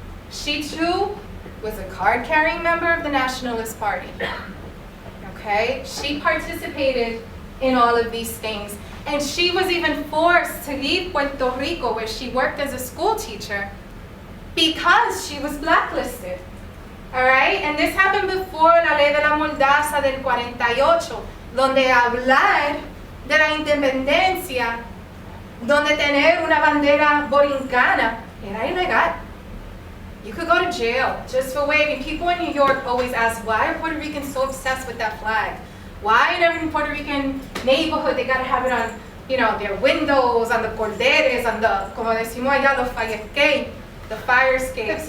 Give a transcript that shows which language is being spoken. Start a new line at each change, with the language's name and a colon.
English: She too was a card-carrying member of the Nationalist Party. Okay? She participated in all of these things. And she was even forced to leave Puerto Rico, where she worked as a school teacher, because she was blacklisted. All right? And this happened before
Spanish: la ley de la Mordaza del 48, donde hablar de la independencia, donde tener una bandera borincana, era ilegal.
English: you could go to jail just for waving. People in New York always ask, why are Puerto Ricans so obsessed with that flag? Why in every Puerto Rican neighborhood they gotta have it on, you know, their windows, on the corderes, on the,
Spanish: como decimos allá, los
English: fire escape, the fire escapes.